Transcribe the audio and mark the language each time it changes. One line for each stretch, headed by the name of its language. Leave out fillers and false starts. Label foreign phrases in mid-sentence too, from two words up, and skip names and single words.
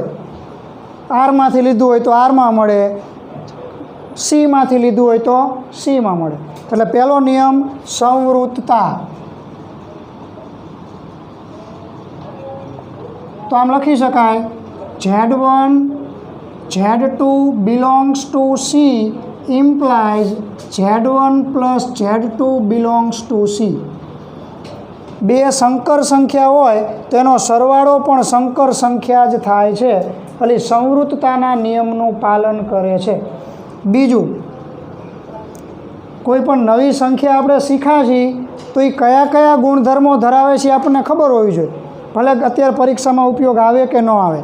Gujarati: આરમાંથી લીધું હોય તો આરમાં મળે, સીમાંથી લીધું હોય તો સીમાં મળે। એટલે પહેલો નિયમ સંવૃત્તતા। તો આમ લખી શકાય
English: Z1 Z2 belongs to C implies Z1 plus Z2 belongs to C.
Gujarati: બે સંકર સંખ્યા હોય તેનો સરવાળો પણ સંકર સંખ્યા જ થાય છે, એટલે સંવૃતતાના નિયમનું પાલન કરે છે. બીજું, કોઈ પણ નવી સંખ્યા આપણે શીખ્યા છીએ તો એ કયા કયા ગુણધર્મો ધરાવે છે આપણને ખબર હોવી જોઈએ, ભલે અત્યારે પરીક્ષામાં ઉપયોગ આવે કે ન આવે.